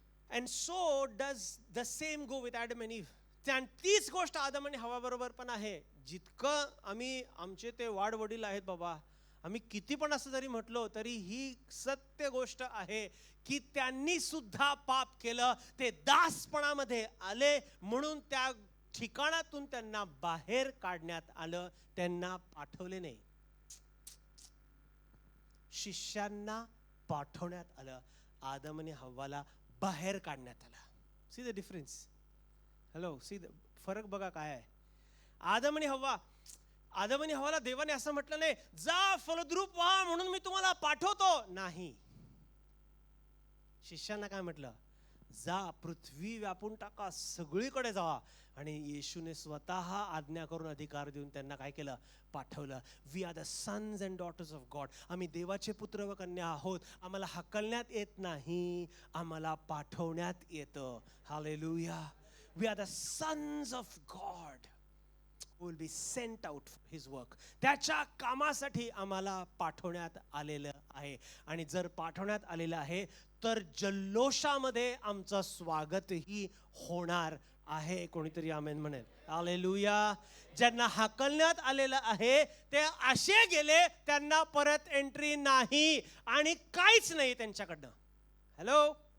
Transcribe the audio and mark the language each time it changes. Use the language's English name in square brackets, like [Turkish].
[English] And so does the same go with Adam and Eve. [Marathi] आणि तीच गोष्ट आदम आणि हवा बरोबर पण आहे. जितकं आम्ही आमचे ते वाडवडील आहेत बाबा, आम्ही किती पण असं जरी म्हटलो तरी ही सत्य गोष्ट आहे की त्यांनी सुद्धा पाप केलं, ते दासपणामध्ये आले, म्हणून त्या ठिकाणातून त्यांना बाहेर काढण्यात आलं, त्यांना पाठवले नाही. शिष्यांना पाठवण्यात आलं, आदम आणि हव्वाला बाहेर काढण्यात आलं. [English] See the difference. [Marathi] Hello, see the फरक बघा काय आहे. आदम आणि हव्वाला देवाने असं म्हटलं नाही, जा फलद्रूप व्हा म्हणून मी तुम्हाला पाठवतो. नाही. शिष्यांना काय म्हटलं, जा पृथ्वी व्यापून टाका, सगळीकडे जावा. आणि येशूने स्वतः आज्ञा करून अधिकार देऊन त्यांना काय केलं, पाठवलं. [English] We are the sons and daughters of God. [Marathi] आम्ही देवाचे पुत्र व कन्या आहोत. आम्हाला हाकलण्यात येत नाही, आम्हाला पाठवण्यात येतं. Hallelujah. [English] We are the sons of God who will be sent out for his work. [Marathi] त्याच्या कामासाठी आम्हाला पाठवण्यात आलेलं आहे. आणि जर पाठवण्यात आलेलं आहे तर जल्लोषामध्ये आमचं स्वागतही होणार आहे. कोणीतरी आमेन म्हणेल. हालेलुया. ज्यांना हाकलण्यात आलेलं आहे ते असे गेले, त्यांना परत एंट्री नाही आणि काहीच नाही त्यांच्याकडनं. हॅलो.